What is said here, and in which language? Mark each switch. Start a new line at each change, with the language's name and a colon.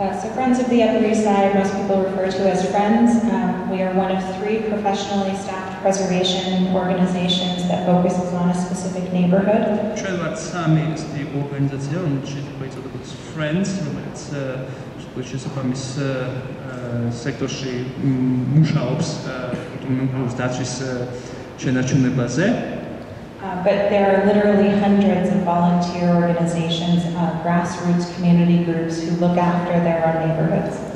English: So Friends of the Upper East Side, most people refer to as Friends. We are one of 3 professionally staffed preservation organizations that focuses on a specific neighborhood.
Georgian: ჩვენ ვართ 3 ორგანიზაცია, რომელიც შეიცავდა Friends, რომელიც შესაბამის სექტორში მუშაობს კულტურული დაცვის შენარჩუნებაზე.
English: But there are literally hundreds of volunteer organizations, grassroots community groups who look after their own neighborhoods.